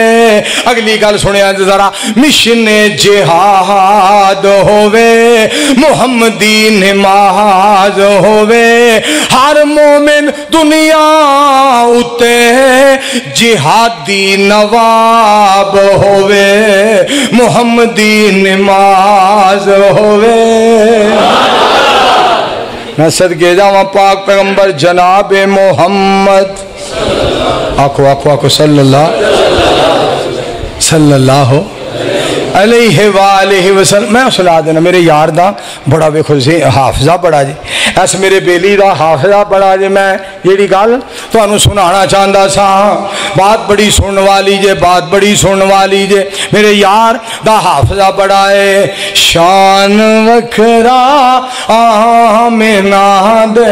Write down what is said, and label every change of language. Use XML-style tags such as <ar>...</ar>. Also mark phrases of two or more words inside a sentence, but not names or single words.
<pa>اگلی گل سنیا ذرا، مشن جہاد ہووے، محمدی نماز ہووے، ہر مومن دنیا اتے جہادی نواب ہووے، محمدی نماز ہووے. میں صدقے جاواں پاک پیغمبر جناب محمد، آکھو آکھو آکھو आखो</pa> <ar>صلى الله عليه وسلم.</ar> <pa>میں سنا دینا میرے یار دا بڑا ویکھو جی حافظہ بڑا جی، ایس میرے بیلی دا حافظہ بڑا جی. میں جیہڑی گل تہانوں سنانا چاہندا سی، بات بڑی سننے والی جے، بات بڑی سننے والی جے. میرے یار دا حافظہ بڑا ہے، شان وکھرا آمنہ دے</pa>